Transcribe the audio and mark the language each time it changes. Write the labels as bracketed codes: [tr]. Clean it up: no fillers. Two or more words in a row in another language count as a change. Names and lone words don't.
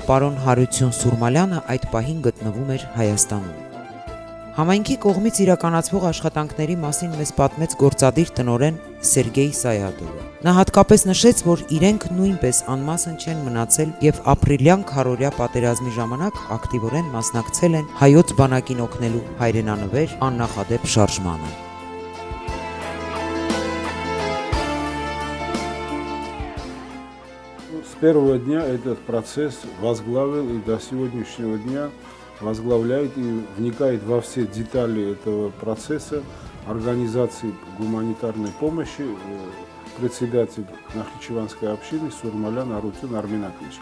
[hy] պարոն Հարություն Սուրմալյանը այդ պահին գտնվում էր Հայաստանում։ Համայնքի կողմից իրականացվող աշխատանքների մասին մեզ պատմեց գործադիր տնօրեն Սերգեյ Սայադովը։ Նա հատկապես նշեց, որ իրենք նույնպես անմասն չեն մնացել և ապրիլյան քարոզիա պատերազմի ժամանակ ակտիվորեն մասնակցել են հայոց բանակին օգնելու հայրենանվեր աննախադեպ շարժմանը։ [ru] С первого дня этот процесс возглавил и до сегодняшнего дня возглавляет и вникает во все детали этого процесса организации гуманитарной помощи председатель Нахичеванской общины Сурмалян Арутюн Арменакович.